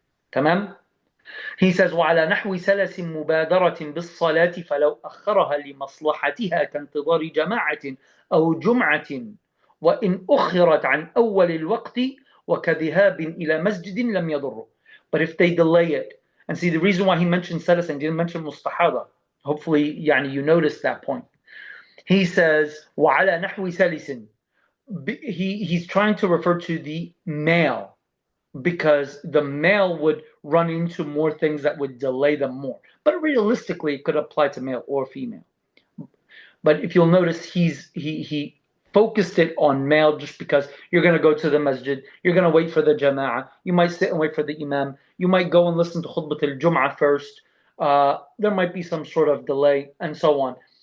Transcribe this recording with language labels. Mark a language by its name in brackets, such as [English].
[Arabic] Tamam? [English] He says, [Arabic] وَعَلَى نَحْوِ سَلَسٍ مُبَادَرَةٍ بِالصَّلَاةِ فَلَوْ أَخَّرَهَا لِمَصْلَحَتِهَا كَانْتِظَارِ جَمَاعَةٍ أَوْ جُمْعَةٍ وَإِنْ أُخِّرَتْ عَنْ أَوَّلِ الْوَقْتِ وَكَذِهَابٍ إِلَى مَسْجِدٍ لَمْ يَضُرُّ. [English] But if they delay it, and see the reason why he mentioned salas and didn't mention mustahada, hopefully you noticed that point. He says, [Arabic] وَعَلَى نَحْوِ سَلِسٍ. [English] He's trying to refer to the male, because the male would run into more things that would delay them more. But realistically, it could apply to male or female. But if you'll notice, he focused it on male just because you're going to go to the masjid, you're going to wait for the jama'ah, you might sit and wait for the imam, you might go and listen to khutbat al-jum'ah first, there might be some sort of delay, and so on.